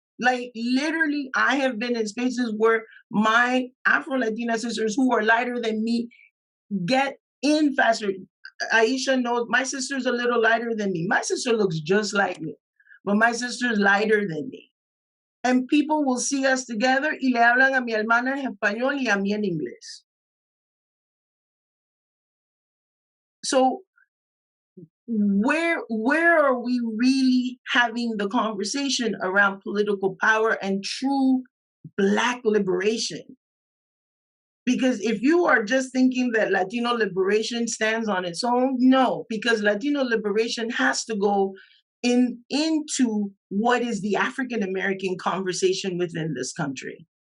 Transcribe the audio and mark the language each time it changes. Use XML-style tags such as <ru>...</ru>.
<en>Like, literally, I have been in spaces where my Afro-Latina sisters who are lighter than me get in faster. Aisha knows my sister's a little lighter than me. My sister looks just like me, but my sister's lighter than me. And people will see us together</en> <es>y le hablan a mi hermana en español y a mí en inglés.</es> <en>So where are we really having the conversation around political power and true Black liberation? Because if you are just thinking that Latino liberation stands on its own, no, because Latino liberation has to go into what is the African American conversation within this country.</en>